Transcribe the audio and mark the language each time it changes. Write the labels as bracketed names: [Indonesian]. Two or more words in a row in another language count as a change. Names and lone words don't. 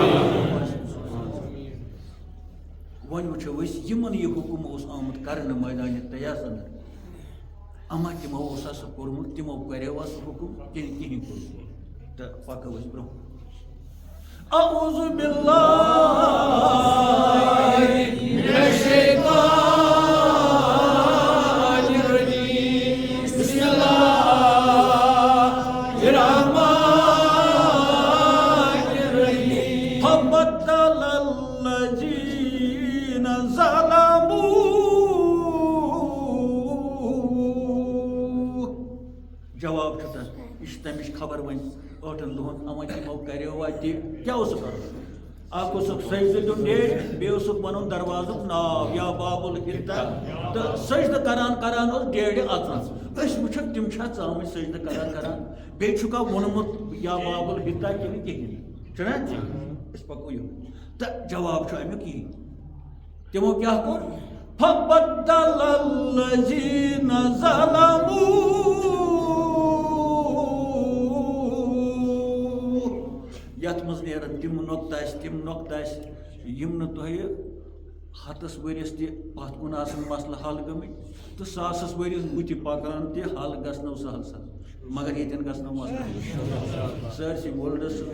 [Kashmiri] وۄنۍ وٕچھو أسۍ یِمن یہِ حُکم اوس آمُت کرنہٕ مٲدانہِ تیاسن اما تمو اوس سُہ کوٚرمُت تمو کریوا سُہ حُکم کِنہٕ کِہیٖنۍ کوٚر تہٕ پکو أسۍ برٛونٛہہ اعوذ [Arabic] باللہ من الشیطان الرجیم بسم اللہ الرحمن الرحیم فبدل الذین ظلموا [Kashmiri] جواب چھُ تتھ یہِ چھِ تمِچ خبر وۄنۍ ٲٹھن دۄہن اما تِمو کریو واتہِ کیٛاہ اوسُکھ کرُن اکھ اوسُکھ سجدٕ دیُن ڈیٹ بیٚیہِ اوسُکھ ونُن دروازُک ناو یا باب الحِتہ تہٕ سجدٕ کران کران اوس ڈیڈِ اژان أسۍ وٕچھو تِم چھا ژامٕتۍ سجدٕ کران کران بیٚیہِ چھُکھا ووٚنمُت یا باب الحِتہ کِنہٕ کِہیٖنۍ چھُنہ أسۍ پکو یہِ تہٕ جواب چھُ امیُک یی تِمو کیٛاہ کوٚر [Arabic] فبدل الذین ظلموا [Kashmiri] یَتھ منٛز نیرن تِم نۄقطہٕ آسہِ یِم نہٕ تۄہہِ ہَتس ؤرِیَس تہِ پَتھ کُن آسان مسلہٕ حل گٔمٕتۍ تہٕ ساسَس ؤرِیَس بٕتھِ پَکان تہِ حل گژھنو سہل سہل مگر ییٚتٮ۪ن گژھنو مسلہٕ سٲرسٕے ورلڈس چھُس